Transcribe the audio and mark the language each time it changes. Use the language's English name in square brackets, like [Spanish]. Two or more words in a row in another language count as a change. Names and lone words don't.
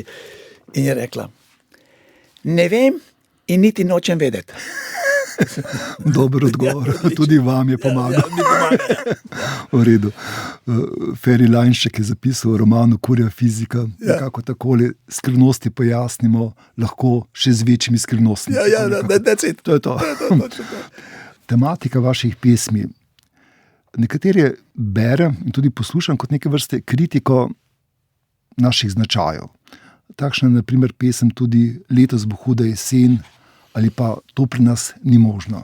[Slovenian] In je rekla, ne vem in niti nočem vedeti. Dober odgovor, tudi vam je pomagal. Ja, mi pomaga. V redu. Ferry Lajnšek je zapisal v romanu Kurja fizika, nekako takole, skrivnosti pojasnimo lahko še z večjimi skrivnostmi. Ja, [English] that's it. [Slovenian] To je to. Tematika vaših pesmi. Nekatere berem in tudi poslušam kot neke vrste kritiko naših značajev. Takšna je na primer pesem tudi Letos bo huda jesen, ali pa To pri nas ni možno.